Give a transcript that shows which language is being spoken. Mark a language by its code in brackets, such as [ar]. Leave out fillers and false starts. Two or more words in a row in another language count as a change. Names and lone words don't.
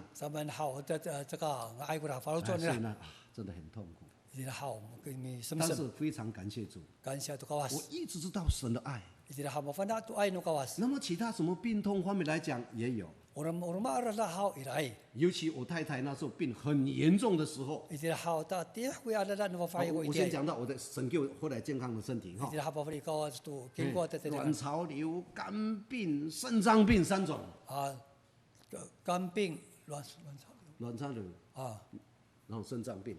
[zh] 所以呢，真的很痛苦。但是非常感謝主，我一直知道神的愛。那麼其他什麼病痛方面來講也有。尤其我太太那時候病很嚴重的時候，我先講到我的神給我後來健康的身體卵巢瘤、肝病、腎臟病3種。肝病、卵巢瘤然後腎臟病，